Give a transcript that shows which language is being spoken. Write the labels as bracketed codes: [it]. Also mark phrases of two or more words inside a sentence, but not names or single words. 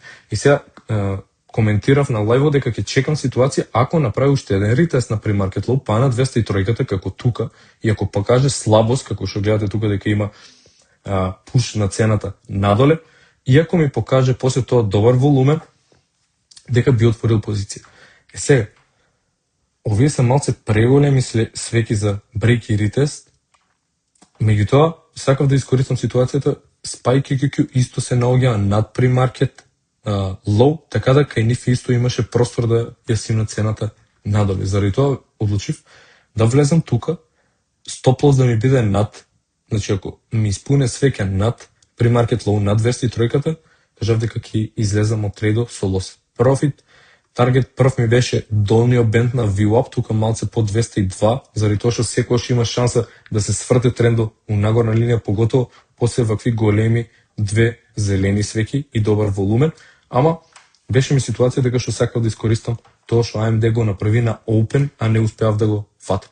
[mk] И сега коментирав на лајво дека ќе чекам ситуација ако направи уште еден ретест на [en] pre-market low, [mk] па на 203 како тука, и ако покаже слабост, како што гледате тука дека има пуш на цената надоле, иако ми покаже после тоа добар волумен, дека би отворил позиција. Сега, овие се малце преголеми свеки за break и retest, меѓутоа, сакав да искористам ситуацијата, SPY QQQ исто се наоѓа над [en] pre-market low, [mk] така да кај нив исто имаше простор да ја симна цената надоле. Заради тоа одлучив да влезам тука, [en] stop loss [mk] да ми биде над, значи ако ми испуне свеќа над [en] pre-market low, [mk] над 203-ката, кажав дека ќе излезам од трейдот со лос. Профит, таргет прв ми беше долниот бенд на VWAP, тука малце под 202, заради тоа што секогаш има шанса да се сврте трендот у нагорна линија, поготово после вакви големи две зелени свеќи и добар волумен, ама беше ми ситуација дека што сакав да искористам тоа што AMD го направи на open, а не успеав да го фатам.